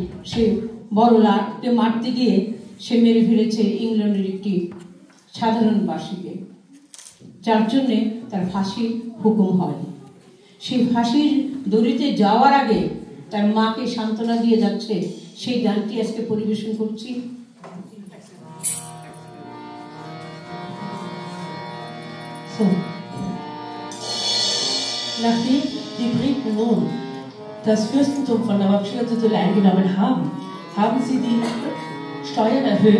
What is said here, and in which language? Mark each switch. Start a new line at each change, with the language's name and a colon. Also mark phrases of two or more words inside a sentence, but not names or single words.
Bangla: সে বড় লাটকে মারতে গিয়ে সে মেরে ফেলেছে ইংল্যান্ডের একটি সাধারণ বাসীকে, যার জন্যে তার ফাঁসির হুকুম হয়। সেই ফাঁসির দড়িতে যাওয়ার আগে তার মাকে সান্ত্বনা দিয়ে যাচ্ছে, সেই গানটি আজকে পরিবেশন করছি।
German: So. Nachdem die Briten nun das Fürstentum von Nawab Shirakuddin eingenommen haben, haben sie die Steuern erhöht.